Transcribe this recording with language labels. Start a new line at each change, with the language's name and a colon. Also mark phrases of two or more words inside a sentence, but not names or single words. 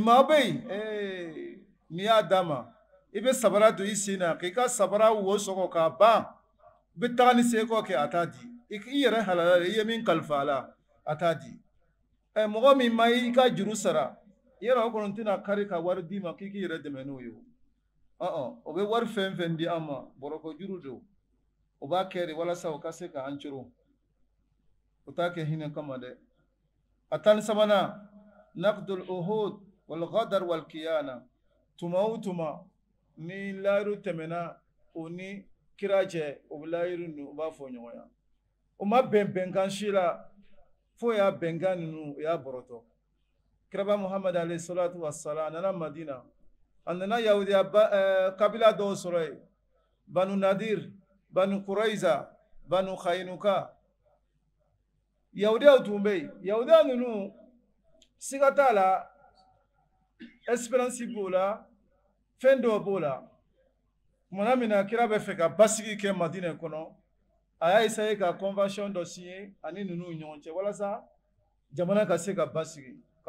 Bambara: maa bɛ yen n'i y'a d'a ma i bɛ sabara don i sen na k'i ka sabara wo sɔgɔ k'a ban i bɛ taga ni seko kɛ a t'a di i yɛrɛ halala i ye min kalifa a la a t'a di mɔgɔ min ma i ka juru sara i yɛrɛ o kɔni tɛna kari ka wari d'i ma k'i k'i yɛrɛ dɛmɛ n'o ye o bɛ wari fɛn fɛn di an ma bɔrɔkɔ juru don o b'a kɛ de walasa o ka se k'an coro o t'a kɛ hinɛ kama dɛ a tan sabanan
Arabic: نقض العهود والغدر والخيانة
Bambara: tuma o tuma ni layiru tɛmɛna o ni kira cɛ o bɛ layiru ninnu u b'a fɔ ɲɔgɔn ye o ma bɛn bɛnkan si la fo y'a bɛnkan ninnu o y'a bɔrɔtɔ kiraba muhamad
Arabic: عليه الصلاة والسلام
Bambara: a nana madina a nana yahudiya kabila dɔw sɔrɔ yen banu nadir banu kuraiza banu khainuka yahudiyaw tun bɛ yen yahudiya ninnu siga t'a la espérance b'o la fɛn dɔw b'o la tumana min na kira bɛ fɛ ka basigi kɛ madina kɔnɔ a y'a essayer ka convention dɔ signer ani ninnu ɲɔgɔn cɛ walasa jamana ka se ka basigi ka